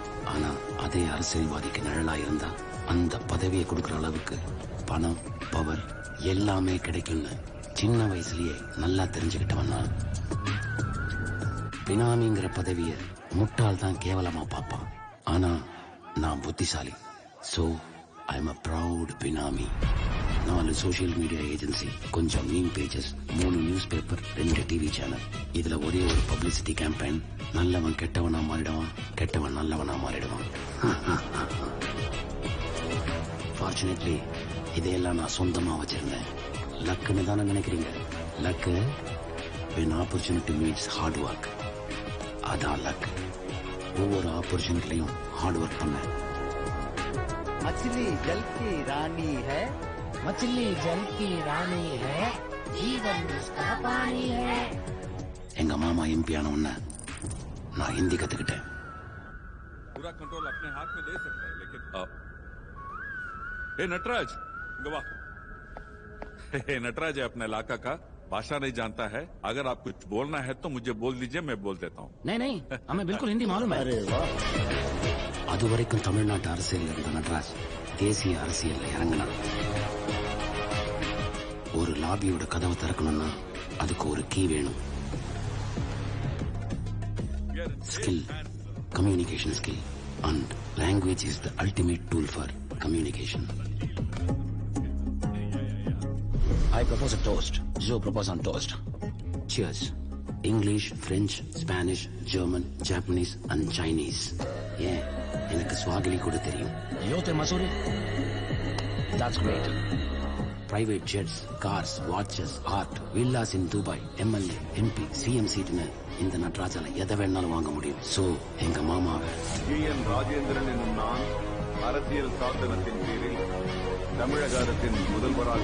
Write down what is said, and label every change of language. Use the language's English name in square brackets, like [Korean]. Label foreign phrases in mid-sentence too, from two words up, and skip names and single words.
[Tamil] ஆனா அதே அரசியல்வாதிக்கு நிழலா இருந்தா அந்த பதவியை கொடுக்கற அளவுக்கு பணம், பவர் எல்லாமே கிடைக்கும்னு சின்ன வயசுலயே நல்லா தெரிஞ்சுக்கிட்டவன் நான். பினாமிங்கிற பதவிய முட்டாள் தான் கேவலமா பார்ப்பான். ஆனா நான் புத்திசாலி. சோ [English] I am a proud [Tamil] பினாமி. 4 [English] social media agency, [Tamil] கொஞ்சம் [English] meme pages, [Tamil] 3 [English] news paper, [Tamil] 2 [English] TV channel. [Tamil] இதுல ஒரே ஒரு [English] publicity campaign. [Tamil] நல்லவன் கெட்டவனா மாறிடுவான், கெட்டவன் நல்லவனா மாறிடுவான். ஃபார்ச்சுனேட்லி இதையெல்லாம் நான் சொந்தமா வச்சிருந்தேன். லக்குன்னு தானே நினைக்கிறீங்க? லக்கு [English] when opportunity meets hard work. [Tamil] அதான் லக். ஒவ்வொரு ஆப்பர்ச்சுனிட்டிலையும் [English] hard work [Tamil] பண்ண. [Hindi] मछली जल की रानी है, मछली जल की रानी है, जीवन उसका पानी है. [Tamil] எங்க மாமா எம்பி ஆன உடனே நான் ஹிந்தி கத்துக்கிட்டேன். [Hindi] पूरा कंट्रोल अपने हाथ में ले सकता है, लेकिन नटराज गवा. नटराज है अपने इलाका का, भाषा नहीं जानता है. अगर आप कुछ बोलना है तो मुझे बोल दीजिए, मैं बोल देता हूँ. नहीं हमें बिल्कुल हिंदी मालूम है. अरे वाह. [Tamil] அது வரைக்கும் தமிழ்நாட்டு அரசியல் இருந்த நடராஜ் தேசிய அரசியல்ல இறங்கினான். ஒரு லாபியோட கதவை திறக்கணும்னா அதுக்கு ஒரு கீ வேணும். [English] Skill, communication skill, and language is the ultimate tool for communication. I propose a toast. Joe propose on toast. Cheers. English, French, Spanish, German, Japanese and Chinese. Yeah, [Tamil] எனக்கு ஸ்வாகிலி கூட தெரியும். [Swahili] Yote Masuri. [English] That's great. Private jets, cars, watches, art, villas in Dubai, [Tamil] MLA, MP, CM சீட்னு இந்த நடராஜால எதை வேணாலும் வாங்க முடியும். சோ எங்க மாமாவை GN ராஜேந்திரன் என்னும் நான் அரசியல் சாசனத்தின் பேரில் தமிழக அரசின் முதல்வராக